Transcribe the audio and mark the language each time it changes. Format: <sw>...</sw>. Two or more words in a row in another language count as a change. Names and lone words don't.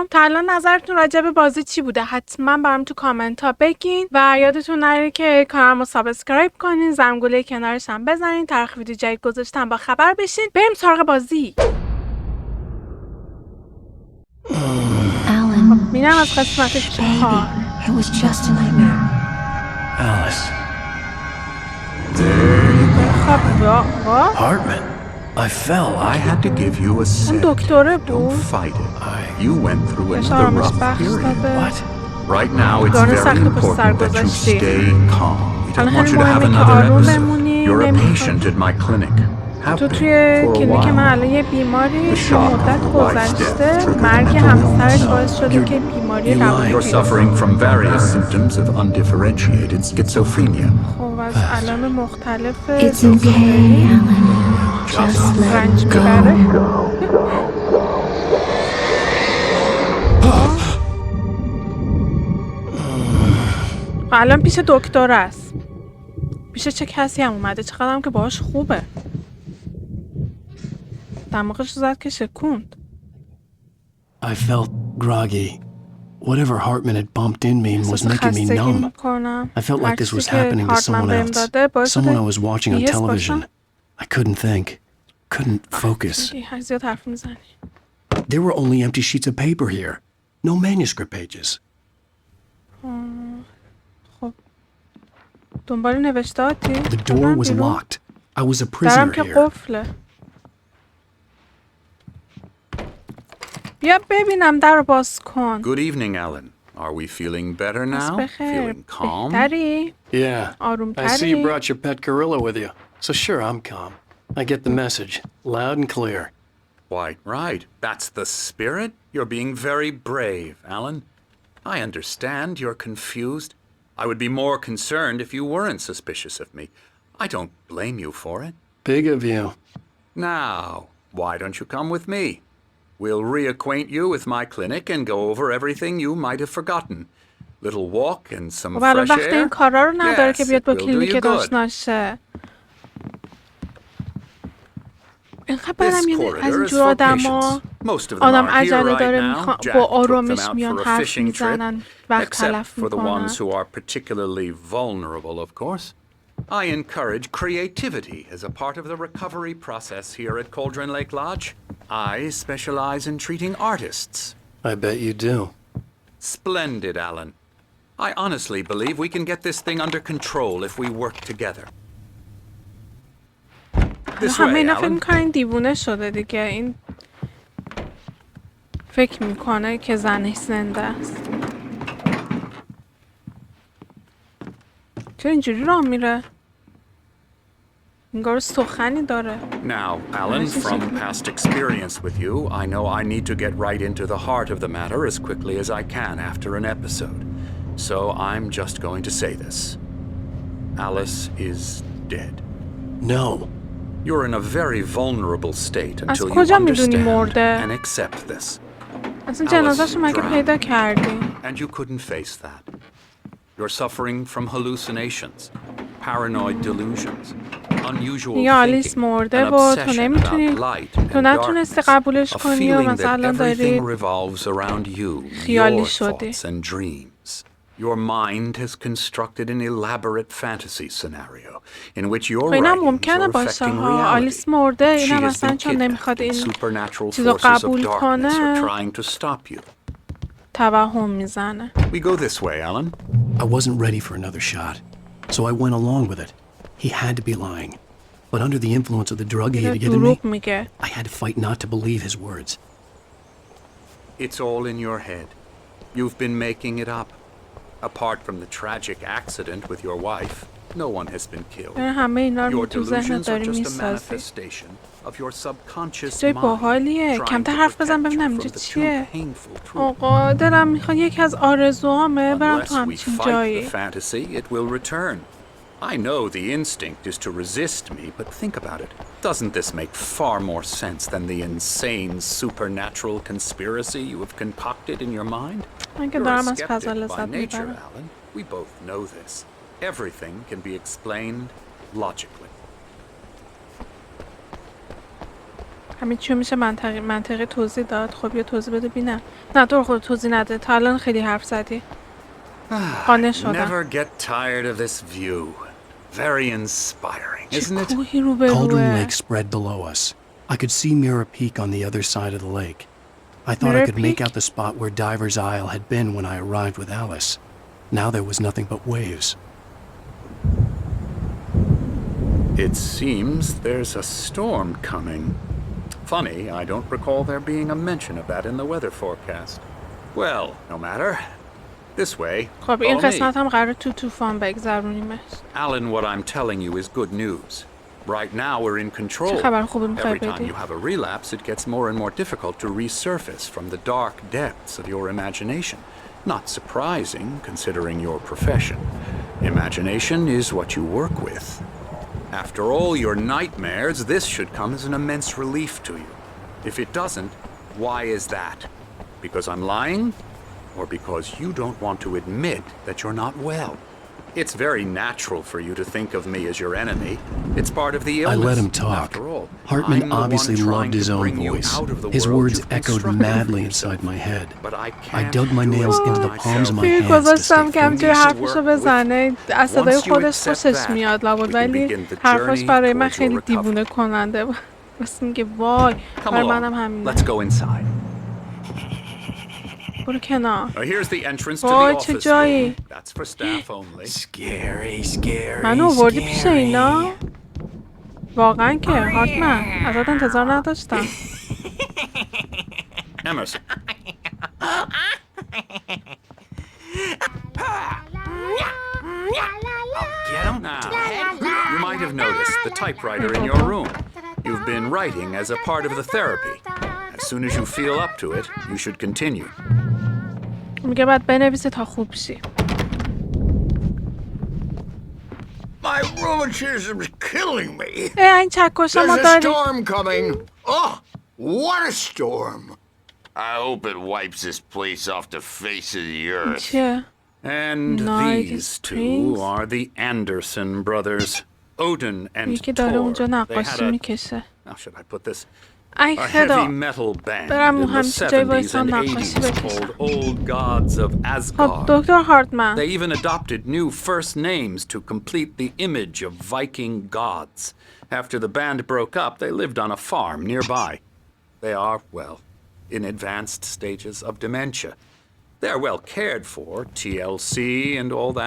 <fa>تا الان نظرتون راجع به بازی چی بوده؟ حتما برام تو کامنت ها بگین و یادتون نره که کانالمو سابسکرایب کنین، زنگوله کنارش هم بزنین، طرح ویدیو جدید گذاشتم با خبر بشین. بریم سراغ بازی. میرم از قسمت 4.</fa> <en>It was just a nightmare. Alice. There you go. Hartman. I fell. I had to give you a</en> <fa>اون</fa> <en>set.</en> <fa>دکتره</fa> <en>Don't</en> <fa>بود.</fa> <en>fight it. You went through</en> <fa>بهش</fa> <en>another</en> <fa>آرامش</fa> <en>rough</en> <fa>بخش</fa> <en>period.</en> <fa>داده.</fa> <en>What? Right now, it's</en> <fa>داره</fa> <en>very</en> <fa>سخت پشت سر</fa> <en>important that you</en> <fa>گذاشتی.</fa> <en>stay calm. We</en> <fa>الان</fa> <en>don't want</en> <fa>خیلی</fa> <en>you to have</en> <fa>مهمه که</fa> <en>another</en> <fa>آروم</fa> <en>episode.</en> <fa>بمونی.</fa> <en>You're a</en> <fa>نمیخواد</fa> <en>patient at my clinic. Have</en> <fa>تو</fa> <en>been</en> <fa>توی</fa> <en>for a</en> <fa>کلینیک من</fa> <en>while.</en> <fa>الان یه بیماری</fa> <en>The</en> <fa>که</fa> <en>shock of</en> <fa>مدت</fa> <en>your wife's death</en> <fa>گذشته،</fa> <en>triggered</en> <fa>مرگ</fa> <en>mental</en> <fa>همسرش</fa> <en>illness.</en> <fa>باعث شده که بیماری</fa> <en>you</en> <fa>روانی</fa> <en>lied. You're</en> <fa>پیدا</fa> <en>suffering from various symptoms of undifferentiated schizophrenia.</en> <fa>خب از علائم مختلف</fa> <en>It's okay, Alan. Just let</en> <fa>رنج</fa> <en>it</en> <fa>میبره. الان پیش دکتر است. پیش چه کسی هم اومده؟ چقدرم که باهاش خوبه. دماغش زد که شکوند.</fa> <en>I felt groggy. Whatever Hartman had bumped in me was making me numb. I felt like this was happening to someone else. Someone I was watching on television. I couldn't think. Couldn't focus.</en> <fa>زیاد حرف میزنی.</fa> <en>There were only empty sheets of paper here. No manuscript pages.</en> <fa>خب دنبال نوشتاتی؟</fa> <en>The door was locked. I was a</en> <fa>درم</fa> <en>prisoner</en> <fa>که</fa> <en>here.</en> <fa>قفله. بیا ببینم در رو باز کن.</fa> <en>Good evening, Alan. Are we feeling better now?</en> <fa>بخیر.</fa> <en>Feeling calm?</en> <fa>بهتری؟</fa> <en>Yeah. I see you brought your pet gorilla with you. So sure, I'm calm. I get the message, loud and clear. Why, right. That's the spirit. You're being very brave, Alan. I understand you're confused. I would be more concerned if you weren't suspicious of me. I don't blame you for it. Big of you. Now, why don't you come with me? We'll reacquaint you with my clinic and go over everything you might have forgotten. Little walk and some</en> <fa>خب الان</fa> <en>fresh</en> <fa>وقت این</fa> <en>air.</en> <fa>کارا رو نداره که</fa> <en>Yes,</en> <fa>بیاد</fa> <en>it</en> <fa>با</fa> <en>will do</en> <fa>کلینیک</fa> <en>you good.</en> <fa>داشته. اینقدر</fa> <en>This</en> <fa>برم یعنی</fa> <en>corridor</en> <fa>از</fa> <en>is</en> <fa>اینجور</fa> <en>for</en> <fa>آدما</fa> <en>patients. Most of them</en> <fa>آدم</fa> <en>are here</en> <fa>عجله</fa> <en>right</en> <fa>داره</fa> <en>now.</en> <fa>با</fa> <en>Jack took them</en> <fa>آرامش</fa> <en>out</en> <fa>میان</fa> <en>for a</en> <fa>حرف</fa> <en>fishing trip.</en> <fa>میزنن وقت</fa> <en>Except</en> <fa>تلف</fa> <en>for the</en> <fa>میکنن.</fa> <en>ones who are particularly vulnerable, of course. I encourage creativity as a part of the recovery process here at Cauldron Lake Lodge. I specialize in treating artists. I bet you do. Splendid, Alan. I honestly believe we can get this thing under control if we work together. This</en> <fa>همه</fa> <en>way,</en> <fa>اینا فکر</fa> <en>Alan.</en> <fa>میکنن دیوونه شده دیگه. این فکر میکنه که زنش زنده است. چرا اینجوری راه میره؟ انگار سخنی داره.</fa> <en>Now, Alan, from past experience with you, I know I need to get right into the heart of the matter as quickly as I can after an episode. So I'm just going to say this. Alice is dead. No. You're in a very vulnerable state until you</en> <fa>کجا میدونی</fa> <en>understand</en> <fa>مرده؟</fa> <en>and accept this.</en> <fa>اصلا جنازه‌شو مگه پیدا کردی؟</fa> <en>And you couldn't face that. You're suffering from hallucinations, paranoid delusions, unusual</en> <fa>دیگه آلیس</fa> <en>thinking,</en> <fa>مرده</fa> <en>an</en> <fa>و تو</fa> <en>obsession</en> <fa>نمیتونی</fa> <en>about light</en> <fa>تو</fa> <en>and</en> <fa>نتونستی</fa> <en>darkness,</en> <fa>قبولش</fa> <en>a</en> <fa>کنی و</fa> <en>feeling that</en> <fa>مثلا داری</fa> <en>everything revolves around you,</en> <fa>خیالی</fa> <en>your</en> <fa>شدی.</fa> <en>thoughts and dreams. Your mind has constructed an elaborate fantasy scenario in which your</en> <fa>اینم</fa> <en>writings</en> <fa>ممکنه</fa> <en>are</en> <fa>باشه</fa> <en>affecting</en> <fa>ها.</fa> <en>reality.</en> <fa>آلیس مرده، اینم</fa> <en>She has</en> <fa>مثلا</fa> <en>been</en> <fa>چون نمیخواد</fa> <en>kidnapped and</en> <fa>این</fa> <en>supernatural</en> <fa>چیزو</fa> <en>forces of</en> <fa>قبول</fa> <en>darkness are</en> <fa>کنه</fa> <en>trying to stop you.</en> <fa>توهم میزنه.</fa> <en>We go this way, Alan. I wasn't ready for another shot, so I went along with it. He had to be lying. But under the influence of the drug he had given me,</en> <fa>دروغ میگه.</fa> <en>I had to fight not to believe his words. It's all in your head. You've been making it up. Apart from the tragic accident with your wife, no one has been killed.</en> <fa>همه اینا رو</fa> <en>Your</en> <fa>تو ذهنت</fa> <en>delusions are</en> <fa>داری</fa> <en>just a</en> <fa>میسازی.</fa> <en>manifestation of your subconscious</en> <fa>جای</fa> <en>mind</en> <fa>باحالیه.</fa> <en>trying</en> <fa>کمتر</fa> <en>to</en> <fa>حرف بزن</fa> <en>protect you</en> <fa>ببینم</fa> <en>from</en> <fa>اینجا</fa> <en>the too</en> <fa>چیه.</fa> <en>painful truth.</en> <fa>آقا دلم میخواد یکی از آرزوهامه برم</fa> <en>Unless</en> <fa>تو</fa> <en>we</en> <fa>همچین</fa> <en>fight the</en> <fa>جایی.</fa> <en>fantasy, it will return. I know the instinct is to resist me, but think about it. Doesn't this make far more sense than the insane supernatural conspiracy you have concocted in your mind? You're a skeptic by nature, Alan. We both know this. Everything can be explained logically.</en> <fa>همین چیو میشه منطقی توضیح داد. خب یه توضیح بده ببینم. نه تو خود توضیح نده. تا الان خیلی حرف زدی. قانع شدم.</fa> <en>Never get tired of this view. Very inspiring, isn't it? Cauldron Lake spread below us. I could see Mirror Peak on the other side of the lake. I thought I could make out the spot where Diver's Isle had been when I arrived with Alice. Now there was nothing but waves. It seems there's a storm coming. Funny, I don't recall there being a mention of that in the weather forecast. Well, no matter. This way.</en> <fa>خب این قسمت هم قراره تو طوفان بگذرونیمش.</fa> <en>Alan, what I'm telling you is good news. Right now we're in control.</en> <fa>چه خبر خوبی می‌خوای</fa> <en>Every time</en> <fa>بدی؟</fa> <en>you have a relapse, it gets more and more difficult to resurface from the dark depths of your imagination. Not surprising, considering your profession. Imagination is what you work with. After all your nightmares, this should come as an immense relief to you. If it doesn't, why is that? Because I'm lying? Or because you don't want to admit that you're not well? It's very natural for you to think of me as your enemy. It's part of the illness. I let him talk. After all, Hartman I'm the obviously one loved his trying to own bring you voice. out of the His world words you've echoed constructed madly for inside my head. But I I can't dug my do nails it into the palms of my myself. hands to</en> <fa>گذاشتم</fa> <en>stay</en> <fa>که همجوری</fa> <en>focused.</en> <fa>حرفشو بزنه. از صدای خودش خوشش میاد لابد، ولی حرفش برای من خیلی دیوونه کننده بود. بس میگه وای برای منم همینه.</fa> <en>Let's go inside.</en> <fa>برو کنار.</fa> <en>Here's the entrance to the</en> <fa>وای چه</fa> <en>office</en> <fa>جایی.</fa> <en>room. That's for staff only. Scary.</en> <fa>منو آوردی پیش اینا؟ واقعا که هارتمن ازت انتظار نداشتم.</fa> <en>Emerson. Get him? Now, you might have noticed the typewriter in your room. You've been writing as a part of the therapy. As soon as you feel up to it, you should continue. میگه باید بنویسی تا خوب شی. My rheumatism's killing me.</en> <fa>این چکشا ما</fa> <en>There's a</en> <fa>داریم.</fa> <en>storm coming. Oh, what a storm. I hope it wipes this place off the face of the earth.</en> <fa>چیه؟</fa> <en>And Night these Springs. two are the Anderson brothers, Odin and</en> <fa>یکی داره</fa> <en>Tor.</en> <fa>اونجا</fa> <en>They had</en> <fa>نقاشی</fa> <en>a,</en> <fa>میکشه.</fa> <en>how should I put this?</en> <fa>ای</fa> <en>A</en> <fa>خدا.</fa> <en>heavy metal band</en> <fa>برم</fa> <en>in the</en> <fa>همچین جای</fa> <en>70s</en> <fa>وایسان</fa> <en>and</en> <fa>نقاشی</fa> <en>80s</en> <fa>بکشم.</fa> <en>called Old Gods of</en> <fa>خب</fa> <en>Asgard.</en> <fa>دکتر هارتمن.</fa> <en>They even adopted new first names to complete the image of Viking gods. After the band broke up, they lived on a farm nearby. They are, well, in advanced stages of dementia. They're well cared for, TLC and all that.</en>